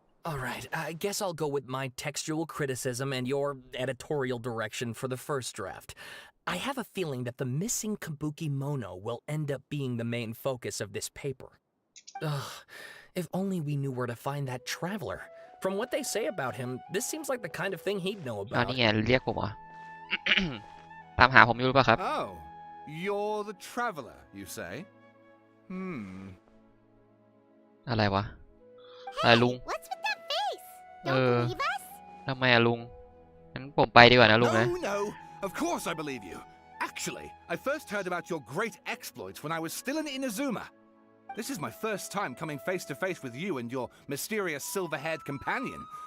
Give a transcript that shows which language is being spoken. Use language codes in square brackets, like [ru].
[en] all right, I guess I'll go with my textual criticism and your editorial direction for the first draft. I have a feeling that the missing kabuki mono will end up being the main focus of this paper. Ugh, if only we knew where to find that traveler. From what they say about him, this seems like the kind of thing he'd know อ้าว about. [th] นี่ไงเรียกผมเหรอ ตามหาผมอยู่หรือเปล่าครับ [en] Oh, you're the traveler, you say? Hmm. [th] อะไรวะ อะไรลุง [en] What's with that face? Uh, Don't believe us? [th] ทำไมอะลุงงั้นผมไปดีกว่านะลุงนะ [en] No, no, of course I believe you. Actually, I first heard about your great exploits when I was still in Inazuma. This is my first time coming face to face with you and your mysterious silver-haired companion.